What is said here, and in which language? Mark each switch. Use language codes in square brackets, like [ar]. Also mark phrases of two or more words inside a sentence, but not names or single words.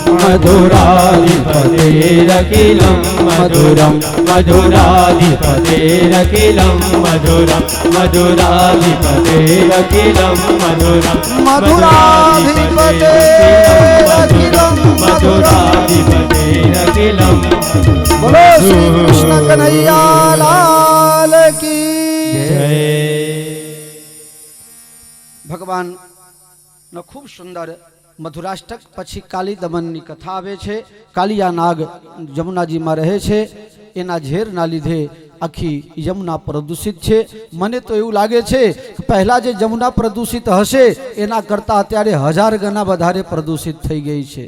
[sa] मधुराधिपतेरखिलं मधुरं मधुराधिपतेरखिलं मधुरं मधुराधिपतेरखिलं मधुरं मधुराधिपतेरखिलं मधुराधिपतेरखिलं [hi] बोलो श्री कृष्ण कन्हैया लाल की जय। [gu] ભગવાન નો ખૂબ સુંદર મધુરાષ્ટક પછી કાલી દમનની કથા આવે છે. કાલિયા નાગ જમુનાજીમાં રહે છે, એના ઝેરના લીધે આખી યમુના પ્રદૂષિત છે. મને તો એવું લાગે છે કે પહેલા જે યમુના પ્રદૂષિત હશે એના કરતાં અત્યારે 1000 ગણા વધારે પ્રદૂષિત થઈ ગઈ છે.